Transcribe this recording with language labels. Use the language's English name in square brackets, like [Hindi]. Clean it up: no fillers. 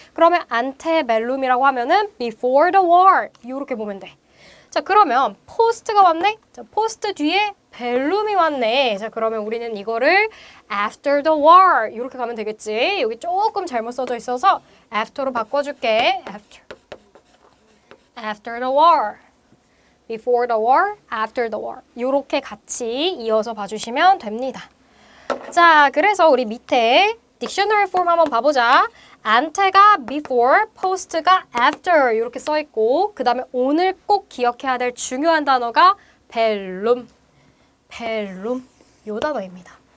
[Korean] 그러면 antebellum이라고 하면은 [English] before the war [Korean] 이렇게 보면 돼. 자, 그러면 post가 왔네? 자, post 뒤에 bellum이 왔네. 자, 그러면 우리는 이거를 [English] after the war [Korean] 이렇게 가면 되겠지. 여기 조금 잘못 써져 있어서 after로 바꿔줄게. [English] after the war. before the war, after the war. [Korean] 이렇게 같이 이어서 봐주시면 됩니다. 자, 그래서 우리 밑에 딕셔너리 폼 한번 봐보자. ante가 before, post가 after 이렇게 써있고 그 다음에 오늘 꼭 기억해야 될 중요한 단어가 bellum, bellum 요 단어입니다.